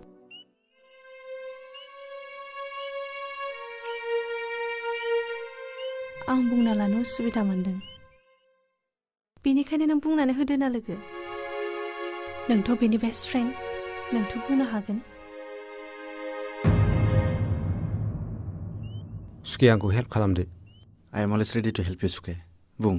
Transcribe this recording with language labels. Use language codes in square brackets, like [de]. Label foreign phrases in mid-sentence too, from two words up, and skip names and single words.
[brx] आं बुंना लानो उसुबिदा मोनदों बेनिखायनो नों बुंनानै होदो ना लोगो नोंथ' बेनि [en] best friend [brx] नोंथ' बुंनो हागोन सुखे आंखौ हेल्प खालामदो [en] I am always ready to help you सुखे बुं